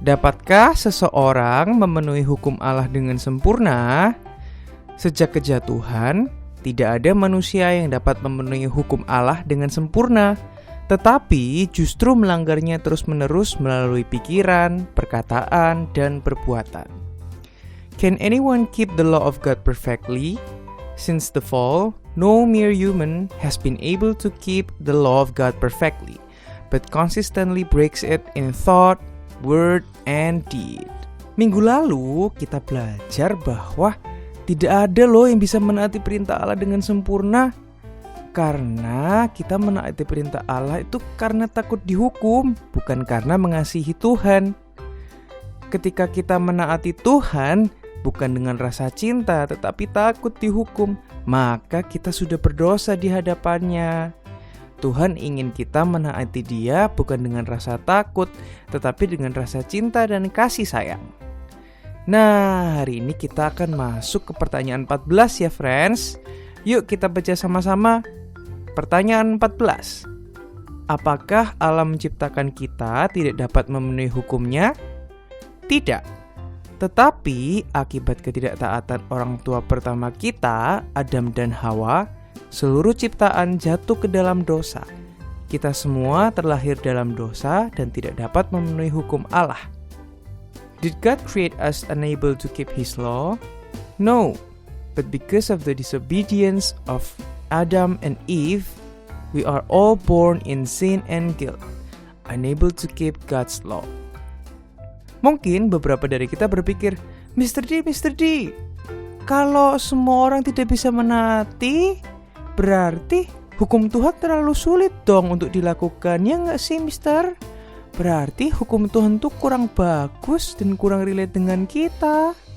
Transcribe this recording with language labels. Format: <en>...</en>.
<id>Dapatkah seseorang memenuhi hukum Allah dengan sempurna? Sejak kejatuhan, tidak ada manusia yang dapat memenuhi hukum Allah dengan sempurna, tetapi justru melanggarnya terus-menerus melalui pikiran, perkataan, dan perbuatan.</id> <en>Can anyone keep the law of God perfectly? Since the fall, no mere human has been able to keep the law of God perfectly, but consistently breaks it in thought, word, and deed.</en> <id>Minggu lalu kita belajar bahwa tidak ada loh yang bisa menaati perintah Allah dengan sempurna. Karena kita menaati perintah Allah itu karena takut dihukum, bukan karena mengasihi Tuhan. Ketika kita menaati Tuhan, bukan dengan rasa cinta, tetapi takut dihukum, maka kita sudah berdosa di hadapannya. Tuhan ingin kita menaati Dia bukan dengan rasa takut, tetapi dengan rasa cinta dan kasih sayang. Nah, hari ini kita akan masuk ke pertanyaan 14 ya friends. Yuk kita baca sama-sama. Pertanyaan 14. Apakah Allah menciptakan kita tidak dapat memenuhi hukumnya? Tidak. Tetapi akibat ketidaktaatan orang tua pertama kita, Adam dan Hawa, seluruh ciptaan jatuh ke dalam dosa. Kita semua terlahir dalam dosa dan tidak dapat memenuhi hukum Allah.</id> <en>Did God create us unable to keep His law? No, but because of the disobedience of Adam and Eve, we are all born in sin and guilt, unable to keep God's law.</en> <id>Mungkin beberapa dari kita berpikir, Mr. D, kalau semua orang tidak bisa menaati, berarti hukum Tuhan terlalu sulit dong untuk dilakukan, ya nggak sih Mister? Berarti hukum Tuhan tuh kurang bagus dan kurang relate dengan kita.</id>